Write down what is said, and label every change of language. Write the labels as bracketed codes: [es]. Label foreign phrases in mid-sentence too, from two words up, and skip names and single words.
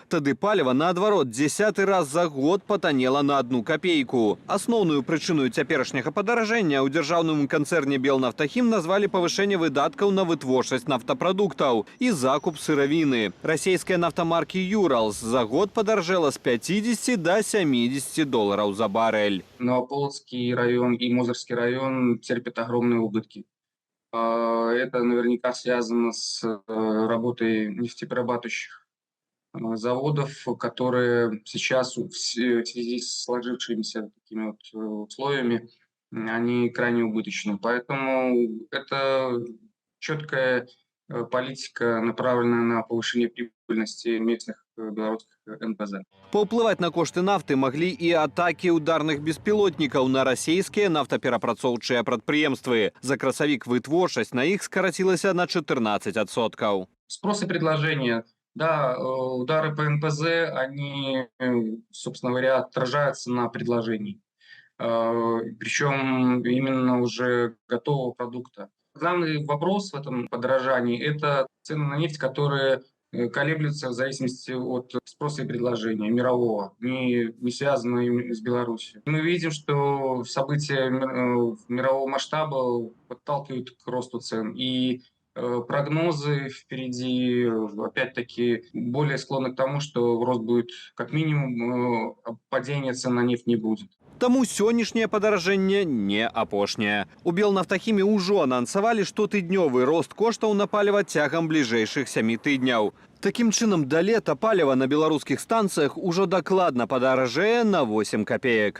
[be] Тады паліва, наадварот, 10-й раз за год патанела на 1 копейку. Асноўную прычыну цяперашняга падаражэння ў дзяржаўным канцэрне Белнафтахім назвалі павышэнне выдаткаў на вытворчасць нафтапрадуктаў і закуп сыравіны. Расійская нафтамаркі «Юралс» за год падаржэла з 50 [ru] до 70 долларов за баррель. Новополоцкий район и Мозырский район терпят огромные убытки. Это наверняка связано с работой нефтеперерабатывающих заводов, которые сейчас в связи с сложившимися такими вот условиями, они крайне убыточны. Поэтому это четкая политика, направленная на повышение прибыльности местных белорусских НПЗ. [be] Паўплываць на кошты нафты маглі і атакі ударных беспілотнікаў на расійскія нафтаперапрацоўчыя прадпрыемствы. За красавік вытворчасць на іх скарацілася на 14%. [ru] Спрос и предложение. Да, удары по НПЗ, они, собственно говоря, отражаются на предложении. Причем именно уже готового продукта. Главный вопрос в этом подорожании – это цены на нефть, которые колеблются в зависимости от спроса и предложения мирового, не связанные с Беларусью. Мы видим, что события мирового масштаба подталкивают к росту цен. И прогнозы впереди, опять-таки, более склонны к тому, что рост будет как минимум, падения цен на нефть не будет. [be] Таму сённяшняе падаражэнне не апошняе. У Белнафтахіме ўжо анансавалі штотыднёвы рост коштаў на паліва цягам бліжэйшых 7 тыдняў. Такім чынам, да лета паліва на беларускіх станцыях ужо дакладна падаражэе на 8 копеек.